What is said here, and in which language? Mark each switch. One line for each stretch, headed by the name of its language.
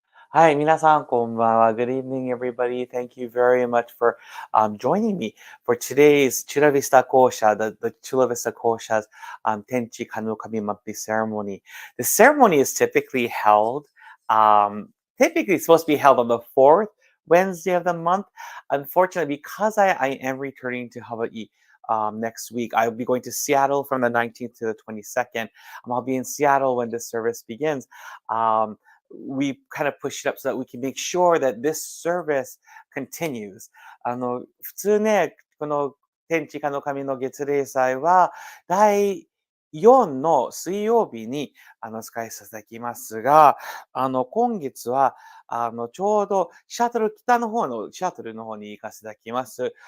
Japanese: はい、皆さん、こんばんは。
English: Good evening, everybody. Thank you very much for joining me for today's Chula Vista Kōsha, the Chula Vista Kōsha's Tenchi Kane no神monthly ceremony. The ceremony is typically held, typically it's supposed to be held on the fourth Wednesday of the month. Unfortunately, because I am returning to Hawaii next week, I'll be going to Seattle from the 19th to the 22nd. I'll be in Seattle when this service begins. We kind of push it up so that we can make sure that this service continues.
Japanese: 普通ね、この天地金の神の月例祭は、第4の水曜日に使いさせていただきますが、今月は、ちょうど北の方のシャトルの方に行かせていただきます。